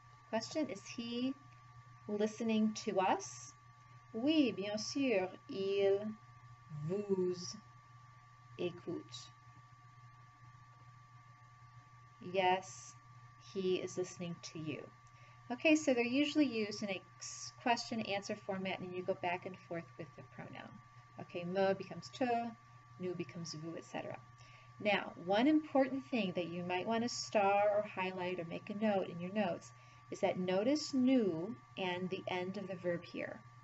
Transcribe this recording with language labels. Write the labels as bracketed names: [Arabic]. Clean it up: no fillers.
[English] Question, is he listening to us? [French] Oui, bien sûr, il vous écoute. [English] Yes, he is listening to you. Okay, so they're usually used in a question-answer format, and you go back and forth with the pronoun. Okay, me becomes te, nous becomes vous, etc. Now, one important thing that you might want to star or highlight or make a note in your notes is that notice nous and the end of the verb here.